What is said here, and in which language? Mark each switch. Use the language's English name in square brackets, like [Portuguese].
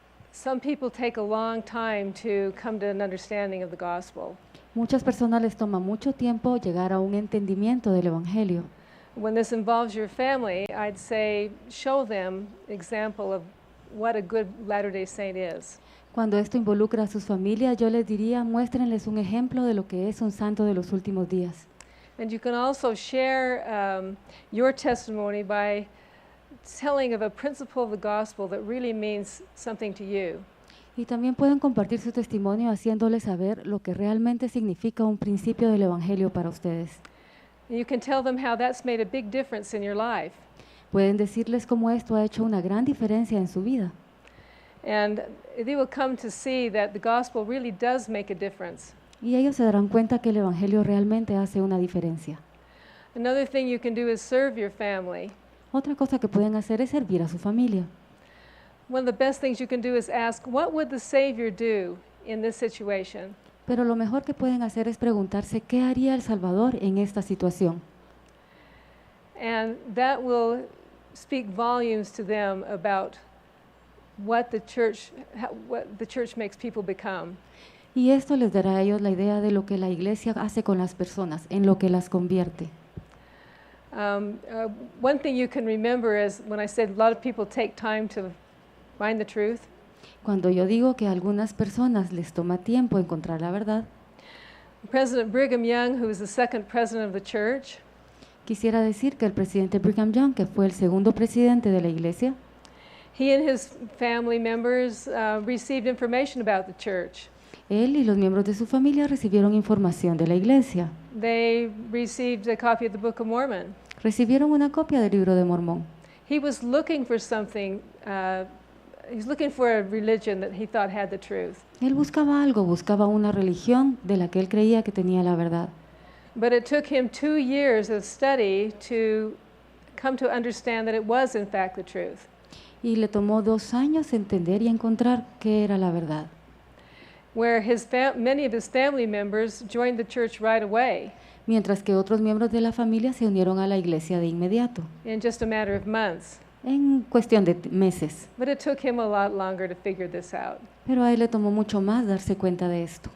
[English] Some people take a long time to come to an understanding of the gospel. [Spanish] Muchas personas les toma mucho tiempo llegar a un entendimiento del Evangelio. [English] When this involves your family, I'd say show them example of what a good Latter-day Saint is. [Spanish] Cuando esto involucra a sus familias, yo les diría, muéstrenles un ejemplo de lo que es un santo de los últimos días. [English] And you can also share your testimony by telling of a principle of the gospel that really means something to you. [Spanish] Y también pueden compartir su testimonio haciéndoles saber lo que realmente significa un principio del Evangelio para ustedes. [English] You can tell them how that's made a big difference in your life. [Spanish] Pueden decirles cómo esto ha hecho una gran diferencia en su vida. [English] And they will come to see that the gospel really does make a difference. [Spanish] Y ellos se darán cuenta que el Evangelio realmente hace una diferencia. [English] Another thing you can do is serve your family. [Spanish] Otra cosa que pueden hacer es servir a su familia. [English] One of the best things you can do is ask, what would the Savior do in this situation? [Spanish] Pero lo mejor que pueden hacer es preguntarse qué haría el Salvador en esta situación. [English] And that will speak volumes to them about what the church makes people become. [Spanish] Y esto les dará a ellos la idea de lo que la iglesia hace con las personas, en lo que las convierte. [English] One thing you can remember is when I said a lot of people take time to find the truth. [Spanish] Cuando yo digo que a algunas personas les toma tiempo encontrar la verdad, [English] President Brigham Young, who was the second president of the church, [Spanish] quisiera decir que el presidente Brigham Young, que fue el segundo presidente de la iglesia, [English] he and his family members received information about the church. [Spanish] él y los miembros de su familia recibieron información de la iglesia. [English] They received a copy of the Book of Mormon. [Spanish] Recibieron una copia del libro de Mormón. [English] He was looking for something, he's looking for a religion that he thought had the truth. [Spanish] Él buscaba algo, buscaba una religión de la que él creía que tenía la verdad. [English] But it took him 2 years of study to come to understand that it was in fact the truth. [Spanish] Y le tomó 2 años entender y encontrar qué era la verdad. [English] Where many of his family members joined the church right away. [Spanish] Mientras que otros miembros de la familia se unieron a la iglesia de inmediato. [English] In just a matter of months. [Spanish] en cuestión de meses. [English] But it took him a lot longer to figure this out. [Spanish] Pero a él le tomó mucho más darse cuenta de esto.